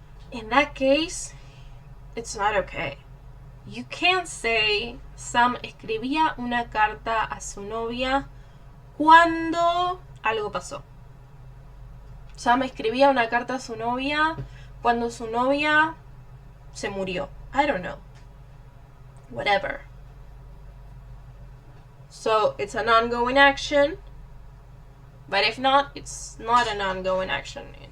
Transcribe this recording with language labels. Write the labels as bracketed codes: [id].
[en] In that case, it's not okay. You can't say [es] Sam escribía una carta a su novia cuando algo pasó. Sam escribía una carta a su novia cuando su novia se murió. [en] I don't know. Whatever. So it's an ongoing action. But if not, it's not an ongoing action.